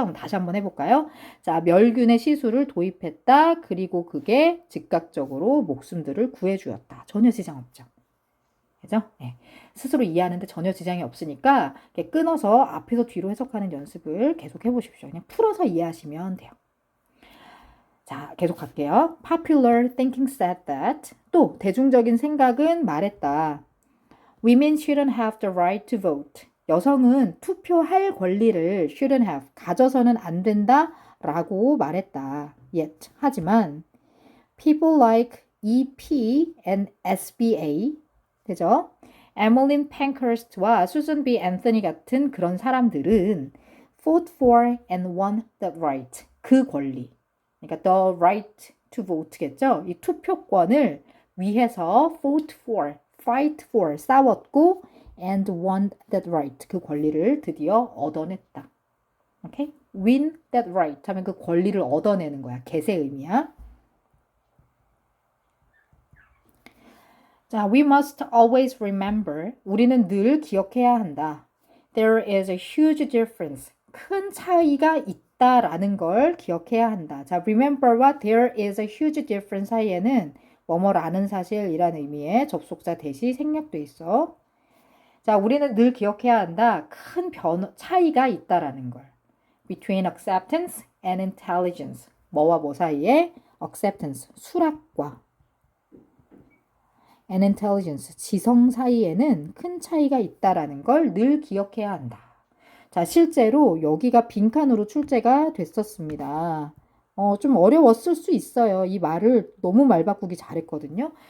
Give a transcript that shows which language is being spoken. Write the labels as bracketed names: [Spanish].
[Korean] 그럼 다시 한번 해볼까요? 자, 멸균의 시술을 도입했다. 그리고 그게 즉각적으로 목숨들을 구해주었다. 전혀 지장 없죠. 그죠? 네. 스스로 이해하는데 전혀 지장이 없으니까 이렇게 끊어서 앞에서 뒤로 해석하는 연습을 계속 해보십시오. 그냥 풀어서 이해하시면 돼요. 자, 계속 갈게요. [English] Popular thinking said that. [Korean] 또 대중적인 생각은 말했다. [English] Women shouldn't have the right to vote. [Korean] 여성은 투표할 권리를 [English] shouldn't have, [Korean] 가져서는 안 된다 라고 말했다. [English] Yet, [Korean] 하지만 [English] people like EP and SBA, 그죠? [Korean] 에밀린 팽커스트와 수전 B 앤서니 같은 그런 사람들은 [English] fought for and won the right, [Korean] 그 권리, 그러니까 [English] the right to vote겠죠? [Korean] 이 투표권을 위해서 fought for, fight for, 싸웠고 [English] and won that right, [Korean] 그 권리를 드디어 얻어냈다. 오케이? win that right 하면 그 권리를 얻어내는 거야. 개세 의미야. 자, [English] we must always remember. [Korean] 우리는 늘 기억해야 한다. [English] There is a huge difference. [Korean] 큰 차이가 있다라는 걸 기억해야 한다. 자, remember와 [English] there is a huge difference [Korean] 사이에는 뭐뭐라는 사실이라는 의미의 접속사 대시 생략돼 있어. 자, 우리는 늘 기억해야 한다. 큰 차이가 있다라는 걸. [English] Between acceptance and intelligence. [Korean] 뭐와 뭐 사이에? acceptance, 수락과 and intelligence, 지성 사이에는 큰 차이가 있다라는 걸 늘 기억해야 한다. 자, 실제로 여기가 빈칸으로 출제가 됐었습니다. 좀 어려웠을 수 있어요. 이 말을 너무 말 바꾸기 잘했거든요.